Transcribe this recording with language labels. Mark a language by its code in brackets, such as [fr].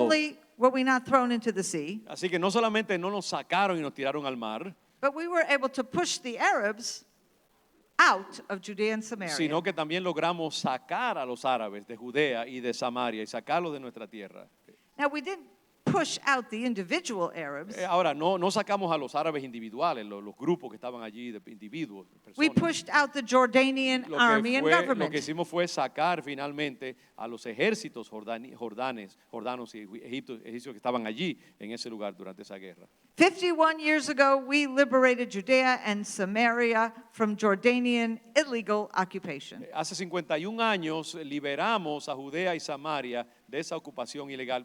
[en] only were we not thrown into the sea, [es] Así que no solamente no nos sacaron y nos tiraron al mar, [en] but we were able to push the Arabs out of Judea and Samaria. [es] sino que también logramos sacar a los árabes de Judea y de Samaria y sacarlos de nuestra tierra. [en] Now, we didn't push out the individual Arabs. [es] Ahora, no sacamos a los árabes individuales, los grupos que estaban allí de individuos, [en] We [es] personas. [en] pushed out the Jordanian army and [es] Lo [en] government. [es] que hicimos fue sacar finalmente a los ejércitos jordanos y egipcios que estaban allí en ese lugar durante esa guerra. [en] 51 years ago, we liberated Judea and Samaria from Jordanian illegal occupation. [es] Hace 51 años liberamos a Judea y Samaria de esa ocupación ilegal.